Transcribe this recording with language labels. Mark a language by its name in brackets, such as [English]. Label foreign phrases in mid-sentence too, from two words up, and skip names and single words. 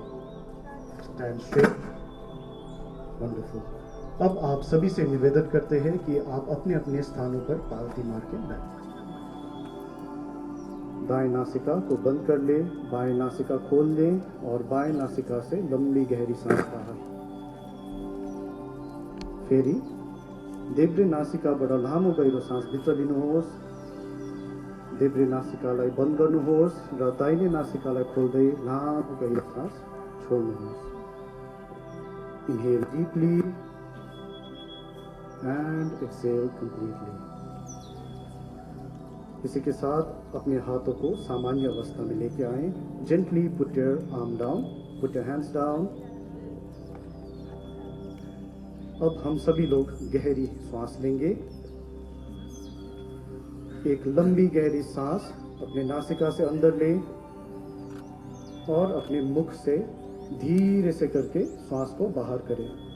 [English] Stand straight. Wonderful. [Hindi] अब आप सभी से निवेदन करते हैं कि आप अपने अपने स्थानों पर पालती मार के बैठें। दाएं नासिका को बंद कर लें, बाएं नासिका खोल लें और बाएं नासिका से लंबी गहरी सांस बाहर। [Nepali] फेरि देब्रे नासिकाबाट लामो गहिरो सास भित्र लिनुहोस्। देब्रे नासिकालाई बन्द गर्नुहोस् र दाहिने नासिकालाई खोल्दै लामो गहिरो सास छोड्नुहोस्। [English] Inhale deeply and exhale completely. [Hindi] इसी के साथ अपने हाथों को सामान्य अवस्था में लेके आएं। [English] Gently put your arm down, put your hands down. [Hindi] अब हम सभी लोग गहरी सांस लेंगे। एक लंबी गहरी सांस अपने नासिका से अंदर लें और अपने मुख से धीरे से करके सांस को बाहर करें।